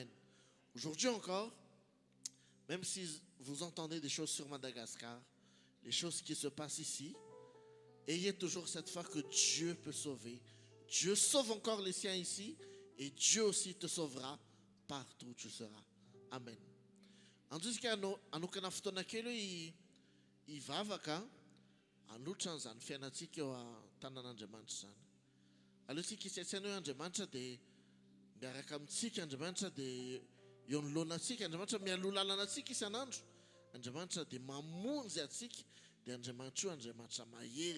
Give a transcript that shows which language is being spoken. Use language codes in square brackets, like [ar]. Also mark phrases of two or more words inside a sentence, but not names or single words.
[fr] Aujourd'hui encore, même si vous entendez des choses sur Madagascar, les choses qui se passent ici, ayez toujours cette foi que Dieu peut sauver. Dieu sauve encore les siens ici. Et Dieu aussi te sauvera partout où tu seras. Amen. [mg] Andrisika anokana fotoana kely ivavaka anotrany zany fiainatsika eo an-tanan'Andriamanitra zany. Alohantsika isaitsaina hoe Andriamanitra dia miaraka amintsika, Andriamanitra dia eo anoloanatsika, Andriamanitra mialoha lalana atsika isan'andro, Andriamanitra dia mamonjy atsika, dia Andriamanitra io Andriamanitra mahery.